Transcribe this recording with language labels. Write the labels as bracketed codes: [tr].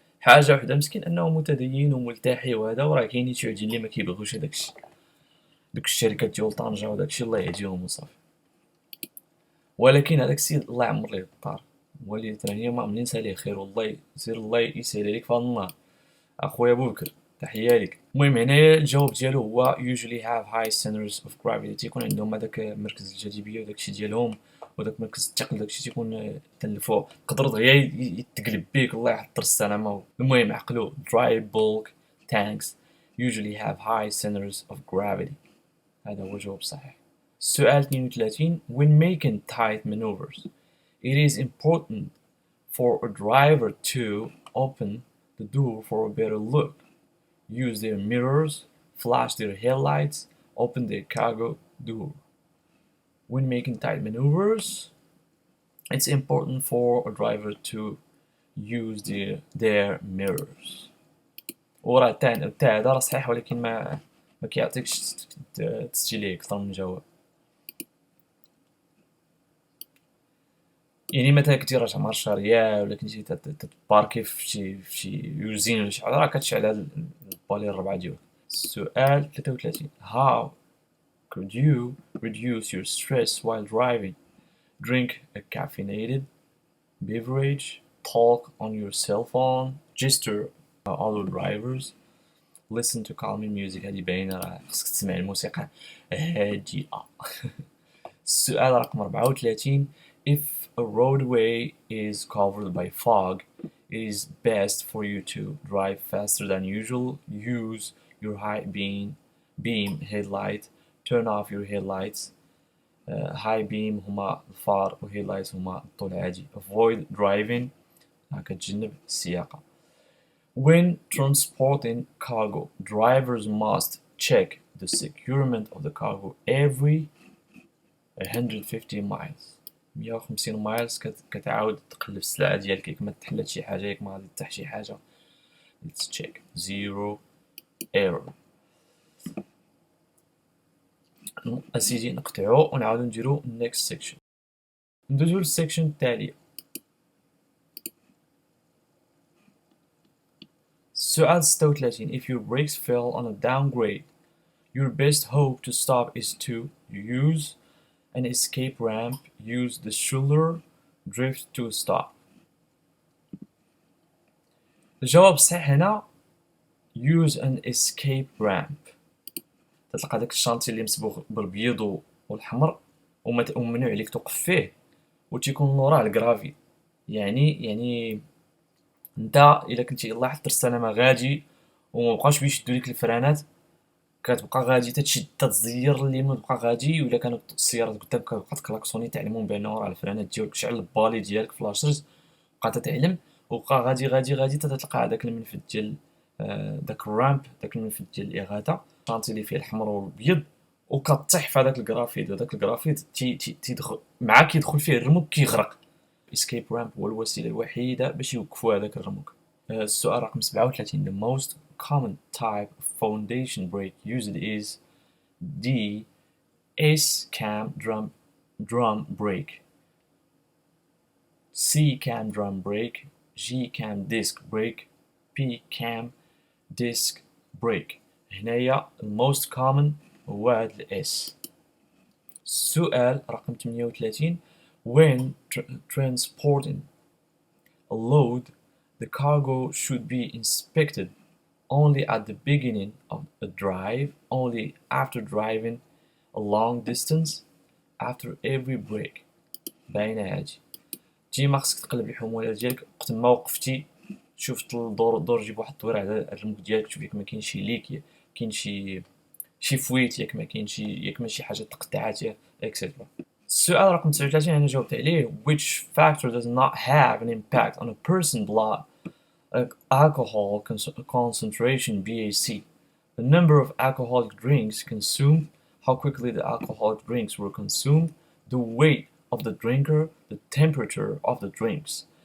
[ar] حاجه وحده مسكين انه متدين وملتحي وهذا، وراه كاينين شي وحدين اللي ما كيبغيوش هداكشي، دوك الشركات ديال طنجة وداكشي الله يهديهم وصافي. ولكن هذاك السيد الله يعمر ليه الدار، هو اللي تراني ما منين ساليه خير والله سير الله يسهل عليك في هذا النهار اخويا بوكر، تحيه ليك. المهم هنايا الجواب ديالو هو [en] usually have high centers of gravity. [ar] تيكون عندهم هذاك مركز الجاذبيه وداكشي ديالهم وداك مركز الثقل داكشي تيكون تلفوق، تقدر دغيا يتقلب بيك الله يحضر السلامه. المهم عقلوا [en] dry bulk tanks usually have high centers of gravity. [ar] هذا هو الجواب الصحيح. السؤال 32. [en] when making tight maneuvers it is important for a driver to open the door for a better look, use their mirrors, flash their headlights, open their cargo door. When making tight maneuvers, it's important for a driver to use their mirrors. [ar] وراه تاع هذا راه صحيح، ولكن ما كيعطيكش تستيليه اكثر من جواب. يعني مثلا كنتي راجع مع الشارية ولا كنتي تباركي في شي يوزين ولا شي حاجه راه كتشعل هاد البالي الربعه ديالك. السؤال 33. [en] how could you reduce your stress while driving? Drink a caffeinated beverage, talk on your cell phone, gesture other drivers, listen to calming music. [ar] هادي باينه راه خصك تسمع الموسيقى هادئه. السؤال رقم 34. [en] if a roadway is covered by fog, it is best for you to drive faster than usual. Use your high beam headlight. Turn off your headlights. [ar] High beam هما الفار و headlights هما الضوء العادي. [en] Avoid driving. [ar] كتجنب السياقة. [en] When transporting cargo, drivers must check the securement of the cargo every 150 miles. [ar] 150 مايلز كتعاود تقلب السلعة ديالك ياك ما تحلات شي حاجة ياك ما غادي تطيح شي حاجة. [en] Let's check. Zero error. [ar] أسيدي نقطعو ونعاودو نديرو [en] next section. [ar] ندوزو للسيكشن التالية. سؤال 36. [en] If your brakes fail on a downgrade, your best hope to stop is to use an escape ramp, use the shoulder, drift to stop. [ar] الجواب الصحيح هنا [en] use an escape ramp. [ar] تلقى داك الشانتي اللي مصبوغ بالبيض والحمر وممنوع عليك توقف فيه وتيكون وراه الكرافي. يعني انت الا كنتي يلاه حط السلامه غادي ومبقاوش بيشدو ليك الفرانات كتبقى غادي تتشد تتزير اليمين تبقى غادي، ولا كانت السيارات قدامك كتبقى تكلاكسوني تعلمون بانه راه الفرانات ديالك شعل البالي ديالك فلاشرز بقى تتعلم وبقى غادي تتلقى هذاك المنفذ ديال داك الرامب داك المنفذ ديال الاغاثه شانتي اللي فيه الحمر والابيض وكطيح في هذاك الكرافيت وداك الكرافيت تيدخل معاك كيدخل فيه الرموك كيغرق. اسكيب رامب هو الوسيله الوحيده باش يوقفوا هذاك الرموك. السؤال رقم 37. [en] The most common type of foundation brake used is D. S cam drum brake, C cam drum brake, G cam disc brake, P cam disc brake. [ar] هنايا [en] most common [ar] هو هاد الاس. السؤال رقم 38. [en] When transporting a load, the cargo should be inspected only at the beginning of a drive, only after driving a long distance, after every break. [ar] باينة هادي. ديما خصك تقلب الحمولة ديالك وقت ما وقفتي شفت الدور جيب واحد الدوير على الرموك ديالك تشوف ياك ما كاين شي ليك كاين شي فويت ياك ما كاين شي حاجة تقطعات اكسيتيرا. السؤال رقم 39 أنا جاوبت عليه. [en] Which factor does not have an impact on a person's blood? Alcohol concentration BAC. The number of alcoholic drinks consumed, how quickly the alcoholic drinks were consumed, the weight of the drinker, the temperature of the drinks.